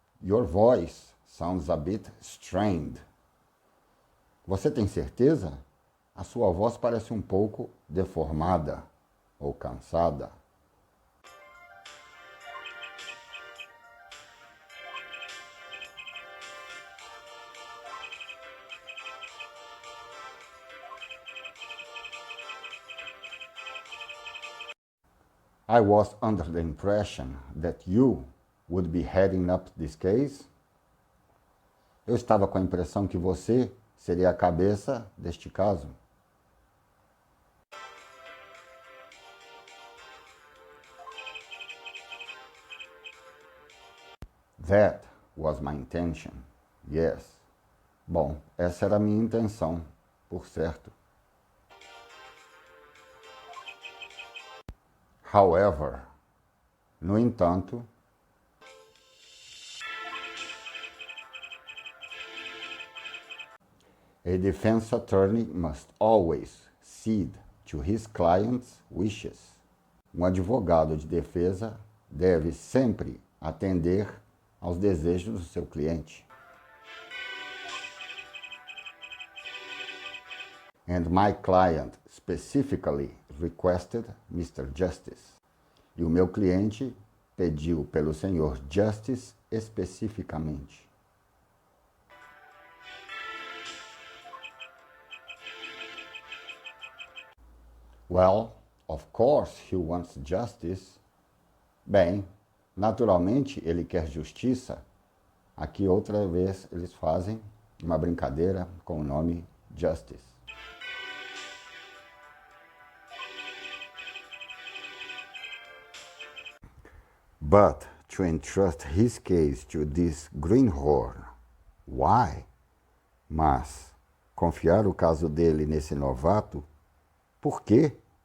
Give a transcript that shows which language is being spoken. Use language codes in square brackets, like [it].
[en] Your voice sounds a bit strained. [pt] Você tem certeza? A sua voz parece um pouco deformada ou cansada. [en] I was under the impression that you would be heading up this case. [pt] Eu estava com a impressão que você seria a cabeça deste caso. [en] That was my intention. Yes. [pt] Bom, essa era a minha intenção, por certo. [en] However, [pt] no entanto, [en] a defense attorney must always cede to his client's wishes. [pt] Um advogado de defesa deve sempre atender aos desejos do seu cliente. [en] And my client specifically requested Mr. Justice. [pt] E o meu cliente pediu pelo Sr. Justice especificamente. [en] Well, of course he wants justice. [pt] Bem, naturalmente ele quer justiça. Aqui outra vez eles fazem uma brincadeira com o nome Justice. [en] But to entrust his case to this greenhorn, why? [pt] Mas confiar o caso dele nesse novato, por quê?